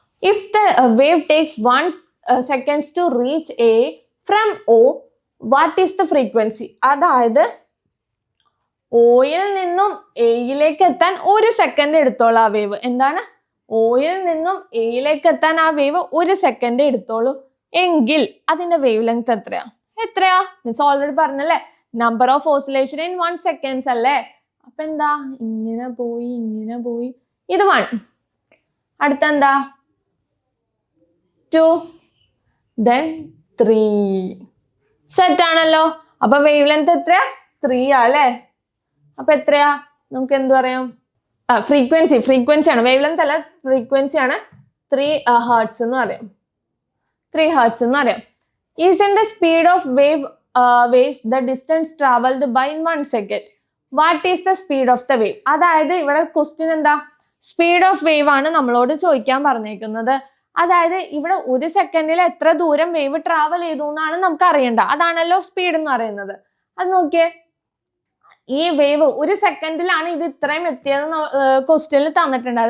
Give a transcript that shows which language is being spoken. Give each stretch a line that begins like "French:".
English: If the wave takes 1 seconds to reach A from O, what is the frequency?
Malayalam: അതായത് oil നിന്നും എയിലേക്ക് എത്താൻ 1 second എടുത്തോളൂ ആ വേവ്. എന്താണ്? ഓയിൽ നിന്നും എയിലേക്ക് എത്താൻ ആ വേവ് 1 സെക്കൻഡ് എടുത്തോളൂ എങ്കിൽ അതിന്റെ വേവ് ലെങ്ത് എത്രയാ?
English: Means already പറഞ്ഞല്ലേ, number of oscillation in 1 seconds അല്ലേ?
Malayalam: അപ്പൊ എന്താ? ഇങ്ങനെ പോയി ഇത് 1, അടുത്തെന്താ? 2, then 3. സെറ്റ് ആണല്ലോ. അപ്പൊ വേവ് ലെങ്ത് എത്രയാ? 3 അല്ലേ? അപ്പൊ എത്രയാ? നമുക്ക് എന്ത് പറയാം? ഫ്രീക്വൻസി ആണ്, വേവ് ലെങ്ത് അല്ല, ഫ്രീക്വൻസി ആണ്. 3 ഹെർട്സ് എന്ന് പറയാം. 3 ഹെർട്സ് എന്ന് പറയാം.
English: Is in the speed of waves the distance traveled by in 1 second. What is the speed of the wave?
Malayalam: അതായത് ഇവിടെ ക്വസ്റ്റ്യൻ എന്താ? സ്പീഡ് ഓഫ് വേവ് ആണ് നമ്മളോട് ചോദിക്കാൻ പറഞ്ഞേക്കുന്നത്. അതായത് ഇവിടെ 1 സെക്കൻഡിൽ എത്ര ദൂരം വേവ് ട്രാവൽ ചെയ്തു എന്നാണ് നമുക്ക് അറിയേണ്ട. അതാണല്ലോ സ്പീഡ് എന്ന് പറയുന്നത്. അത് നോക്കിയേ, ഈ വേവ് 1 സെക്കൻഡിലാണ് ഇത് ഇത്രയും എത്തിയതെന്ന് ക്വസ്റ്റ്യനിൽ തന്നിട്ടുണ്ട്.